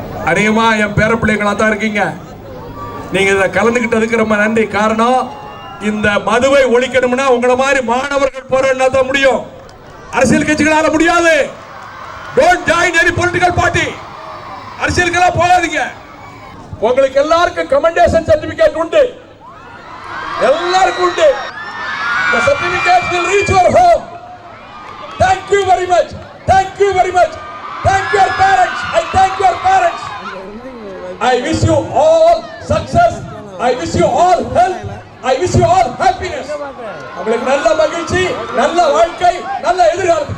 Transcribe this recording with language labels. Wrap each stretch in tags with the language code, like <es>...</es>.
<ta>அதிகமா என் பேர பிள்ளைங்களா தான் இருக்கீங்க. நீங்க இதை கலந்துகிட்டதுக்கு ரொம்ப நன்றி. காரணம், இந்த மதுவை ஒழிக்கணும்னா உங்களை மாதிரி மாணவர்கள் போராடினா தான் முடியும். அரசியல் கட்சிகளால முடியாது.</ta> <en>Don't join any political party.</en> <ta>அரசியலுக்கெல்லாம் போகாதீங்க. உங்களுக்கு எல்லாருக்கும் கமெண்டேஷன் சர்டிபிகேட் உண்டு, எல்லாருக்கும் உண்டு.</ta> <en>The certificate will reach your home. Thank you very much. Thank you very much. Thank your parents. I thank your parents. I wish you all success. I wish you all health. I wish you all happiness.</en> <ta>உங்களுக்கு நல்ல மகிழ்ச்சி, நல்ல வாழ்க்கை, நல்ல எதிர்காலம்.</ta>